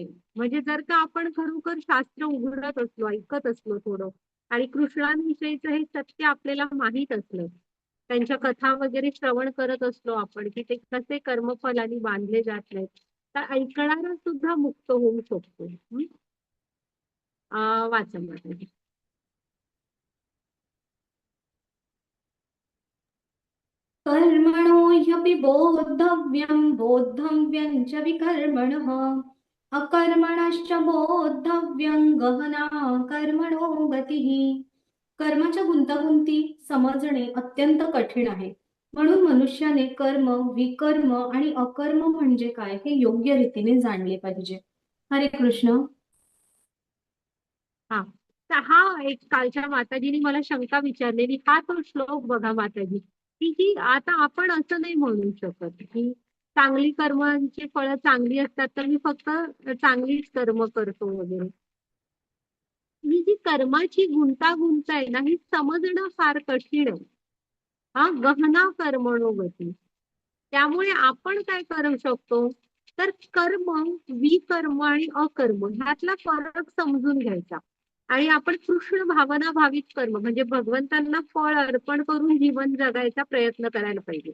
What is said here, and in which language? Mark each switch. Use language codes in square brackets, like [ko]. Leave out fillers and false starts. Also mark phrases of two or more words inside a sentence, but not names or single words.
[mr] म्हणजे जर का आपण खरोखर शास्त्र उघडत असलो, ऐकत असलो थोडं, आणि कृष्णांविषयीचं हे सत्य आपल्याला माहीत असलं, त्यांच्या कथा वगैरे श्रवण करत असलो आपण की ते कसे कर्मफलानी बांधले जात नाहीत, तर ऐकणारा सुद्धा मुक्त होऊ शकतो. वाचा माझ्या. [sa] कर्मणो ह्यपि बोद्धव्यं बोद्धव्यं च विकर्मणः अकर्मणश्च बोद्धव्यं गहना कर्मणो गतिः. [mr] कर्माच्या गुंतागुंती समजणे अत्यंत कठीण आहे. म्हणून मनुष्याने कर्म, विकर्म आणि अकर्म म्हणजे काय हे योग्य रीतीने जाणले पाहिजे. हरे कृष्ण. हा, तर हा एक कालच्या माताजीने मला शंका विचारलेली, हा तो श्लोक बघा माताजी, की आता आपण असं नाही म्हणू शकत की चांगली कर्मांची फळं चांगली असतात तर मी फक्त चांगलीच कर्म करतो वगैरे. ही जी कर्माची गुंतागुंत आहे ना, ही समजणं फार कठीण आहे. हा, [sa] गहना कर्मणो गती. [mr] त्यामुळे आपण काय करू शकतो, तर कर्म, विकर्म आणि अकर्म ह्यातला फरक समजून घ्यायचा. आणि आपण कृष्ण भावना भावित कर्म म्हणजे भगवंतांना फळ अर्पण करून जीवन जगायचा प्रयत्न करायला पाहिजे.